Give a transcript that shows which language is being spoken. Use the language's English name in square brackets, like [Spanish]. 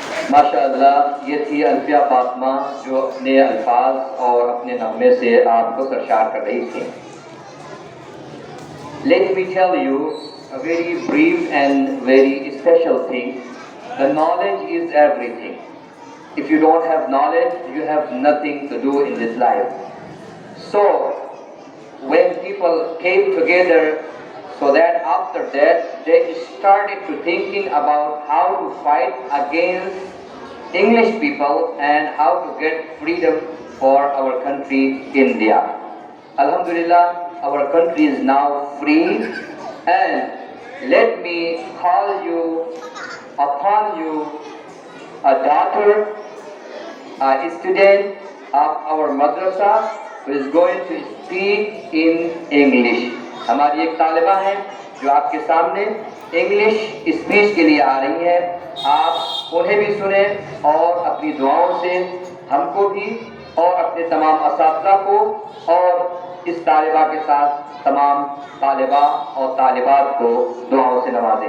[Urdu] ماشاء اللہ، یہ تھی الفیہ فاطمہ جو اپنے الفاظ اور اپنے نغمے سے آپ کو سرشار کر رہی تھی. [English] Let me tell you a very brief and very special thing. The knowledge is everything. If you don't have knowledge, you have nothing to do in this life. So, when people came together, so that after that, they started to thinking about how to fight against English people and how to get freedom for our country, India. Alhamdulillah, our country is now free, and let me call you upon you a daughter, a student of our madrasa who is going to speak in English. [Urdu] ہماری ایک طالبہ ہیں جو آپ کے سامنے English speech کے لیے آ رہی ہیں. آپ انہیں بھی سنیں اور اپنی دعاؤں سے ہم کو بھی اور اپنے تمام اساتذہ کو اور اس طالبہ کے ساتھ تمام طالبہ اور طالبات کو دعاؤں سے نوازیں.